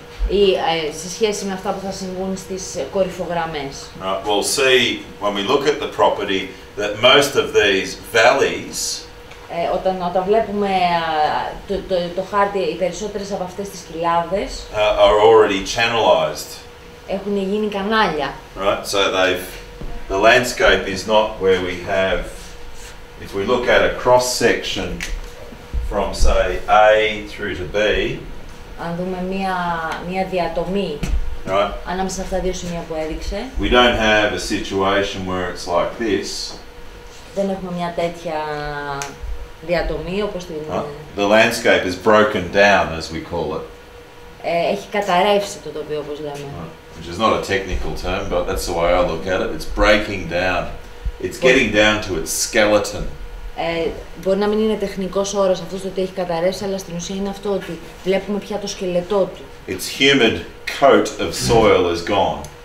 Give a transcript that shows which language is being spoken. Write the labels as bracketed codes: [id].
[el] Ή σε σχέση με αυτά που θα συμβούν στις κορυφογραμμές. [en] Right, we'll see when we look at the property that most of these valleys [el] Όταν βλέπουμε το χάρτη, οι περισσότερες από αυτές τις κοιλάδες [en] are already channelized. [el] έχουν γίνει κανάλια. [en] Right, so the landscape is not where we have, if we look at a cross section from say A through to B. [el] Αν δούμε μία διατομή [en] Right. [el] ανάμεσα σε αυτά τα δύο σημεία που έδειξε, [en] We don't have a situation where it's like this. [el] δεν έχουμε μια τέτοια διατομή όπως την... [en] The landscape is broken down, as we call it. [el] Έχει καταρρεύσει το τοπίο, όπως λέμε. [en] Which is not a technical term, but that's the way I look at it. It's breaking down. It's getting down to its skeleton. [el] Μπορεί να μην είναι τεχνικός όρος αυτός το ότι έχει καταρρεύσει, αλλά στην ουσία είναι αυτό ότι βλέπουμε πια το σκελετό του. [en] Its humid coat of soil is gone.